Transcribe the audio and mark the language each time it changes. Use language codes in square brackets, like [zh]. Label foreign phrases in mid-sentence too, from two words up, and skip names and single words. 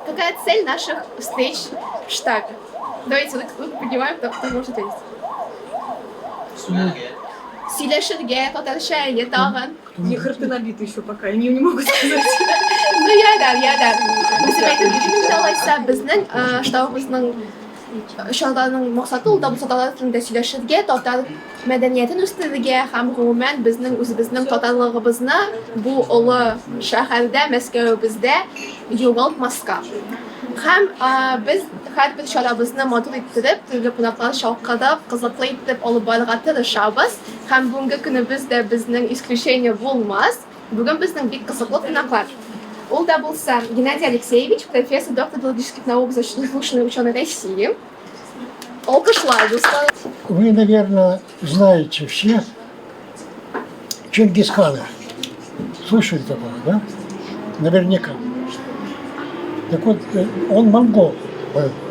[ru] какая цель наших встреч в штабе? Давайте вы понимаем, кто может ответить. [tt] Сөйлешуге, татарча, тагын. [ru] У них рты набиты еще пока, они не могут сказать. Ну, ядар. [tt] Bizim әйтеп алайса, безнең штабыбызның чалданың максаты ул да бу татар телендә сөйләшергә, татар мәдәниятен үстерергә һәм гомумән безнең үзебезнең татарлыгыбызны бу олы шәһәрдә, Мәскәүбездә югалтмаска. Һәм без һәрбер чарабызны матур иттереп, төрле кунаклар шалкадап, кызыклы итеп алып барырга тырышабыз. Һәм бүгенге көнебездә безнең исключение булмас. Бүген безнең бик кызыклы кунаклар. Ул да булса [ru] Геннадий Алексеевич, профессор, доктор биологических наук, заслуженный ученый России. Алкошлай, Вы, наверное, знаете все Чингисхана. Слышали такого, да? Наверняка. Так вот, он монгол был.